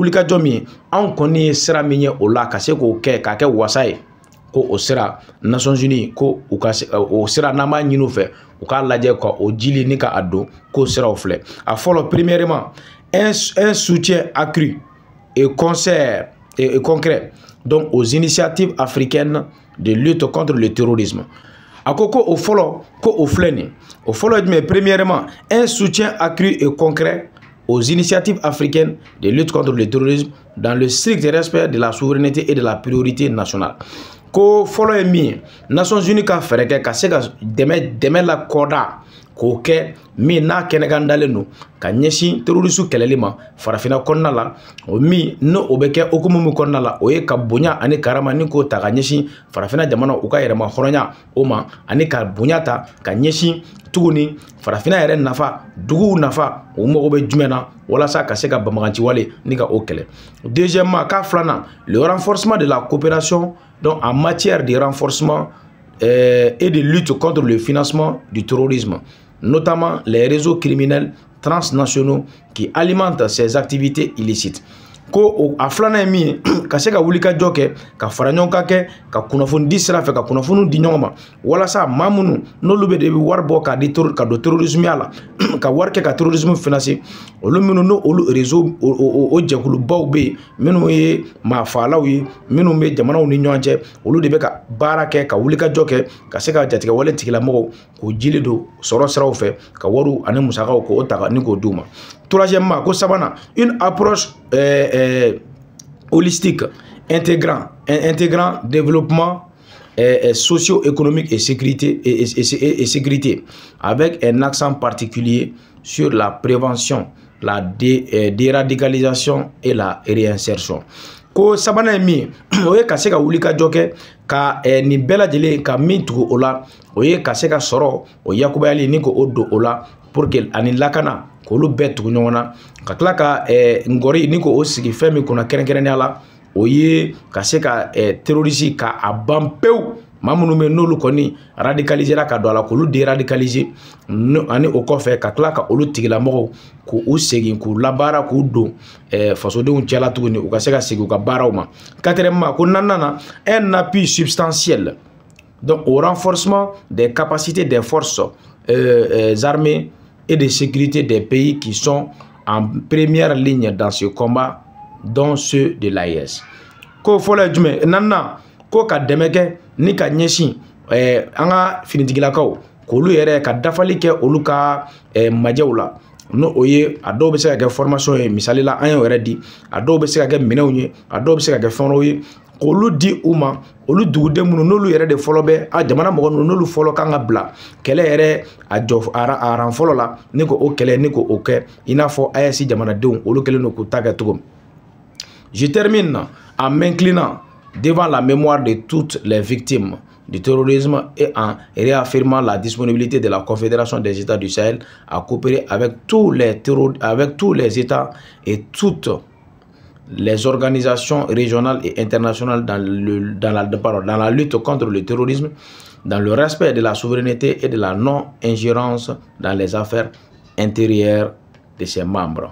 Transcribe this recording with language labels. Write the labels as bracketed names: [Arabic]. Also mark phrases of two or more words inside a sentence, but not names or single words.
[Bambara] wulikajɔ min ye anw kɔni ye sira min ye o la ka se k'o kɛ k'a kɛ wasa ye ko o sira Nations Unies ko u ka o sira n'an b'a ɲini u fɛ u k'a lajɛ ka o jili ni ka a don k'o siraw filɛ a fɔlɔ [French] premièrement un soutien accru et concret donc aux initiatives africaines de lutte contre le terrorisme [Bambara] a ko o fɔlɔ ko o filɛ nin o fɔlɔ jumɛn [French] premièrement un soutien accru et concret aux initiatives africaines de lutte contre le terrorisme dans le strict respect de la souveraineté et de la priorité nationale. [Bambara] Ko fɔlɔ ye min ye Nations Unies ka fɛɛrɛ kɛ ka se ka dɛmɛ la kɔda k'o kɛ min n'a kɛnɛkan dalen don ka ɲɛsin terroristes kɛlɛli ma farafina kɔnɔna la o min n'o o bɛ kɛ hukumu min kɔnɔna la o ye ka bonya ani karama ni k'o ta ka ɲɛsin farafina jamana u ka yɛrɛma hɔrɔnya o ma ani ka bonya ta ka ɲɛsin tuguni farafina yɛrɛ nafa duguw nafa o mago bɛ jumɛn na walasa ka se ka banbagaci wale ni ka o kɛlɛ deuxièmement ka filanan [French] le renforcement de la coopération donc en matière de renforcement et de lutte contre le financement du terrorisme, notamment les réseaux criminels transnationaux qui alimentent ces activités illicites. [Bambara] ko a filanan ye min ye ka se ka wuli ka jɔ kɛ ka fara ɲɔgɔn ka kɛ ka kunnafoni di sira fɛ ka kunnafoni di ɲɔgɔn ma walasa maa minnu n'olu bɛ de bɛ wari bɔ ka don terrorisme la ka wari kɛ ka [French] terrorisme financer [Bambara] olu minnu n'o olu réseau o jɛkulubaw bɛ yen minnu ye maafagalaw ye minnu bɛ jamanaw ni ɲɔgɔn cɛ olu de bɛ ka baara kɛ ka wuli ka jɔ kɛ ka se ka jatigɛ wale tigilamɔgɔw k'o jili don sɔrɔ siraw fɛ ka wariw ani musakaw k'o ta ni k'o d'u ma. Troisièmement, ko sabanan, [French] une approche holistique intégrant développement socio-économique et sécurité avec un accent particulier sur la prévention, la déradicalisation et la réinsertion. [Bambara] Ko sabanan mi o ye ka se ka wuli ka jɔ kɛ ka nin bɛɛ lajɛlen ka min tugu o la o ye ka se ka sɔrɔ o yakubayali ni ko o don o la [French] pour que [Bambara] ani lakana k'olu bɛɛ tugu ɲɔgɔn na ka tila ka ngɔri ni ko o sigi fɛn min kunna kɛrɛnkɛrɛnnenya la o ye ka se ka terroriste ka a ban pewu maa minnu bɛ n'olu kɔni radicalisera ka don a la k'olu déradicaliser ani o kɔfɛ ka tila ka olu tigilamɔgɔw k'u segin k'u labaara k'u don fasodenw cɛla tuguni u ka se ka segin u ka baaraw ma. [French] Quatrièmement, [Bambara] ko naaninan [French] un appui substantiel donc au renforcement des capacités des forces armées et de sécurité des pays qui sont en première ligne dans ce combat, dont ceux de l'AES. [Bambara] Ko fɔlɔ jumɛn naaninan ko ka dɛmɛ kɛ ni ka ɲɛsin an ka finitigilakaw k'olu yɛrɛ ka dafali kɛ olu ka majɛw la no o ye a dɔw bɛ se ka kɛ formation ye misali la an y'o yɛrɛ di a dɔw bɛ se ka kɛ minɛnw ye a dɔw bɛ se ka kɛ fɛn wɛrɛw ye k'olu di u ma olu duguden minnu n'olu yɛrɛ de fɔlɔ bɛ a jamana mɔgɔ ninnu n'olu fɔlɔ kan ka bila kɛlɛ yɛrɛ a jɔ a ran fɔlɔ la ni ko o kɛlɛ ni ko o kɛ i n'a fɔ AES jamanadenw olu kɛlen don k'u ta kɛ cogo min. [French] Je termine en m'inclinant devant la mémoire de toutes les victimes du terrorisme et en réaffirmant la disponibilité de la Confédération des États du Sahel à coopérer avec tous les États et toutes les organisations régionales et internationales dans la lutte contre le terrorisme, dans le respect de la souveraineté et de la non-ingérence dans les affaires intérieures de ses membres.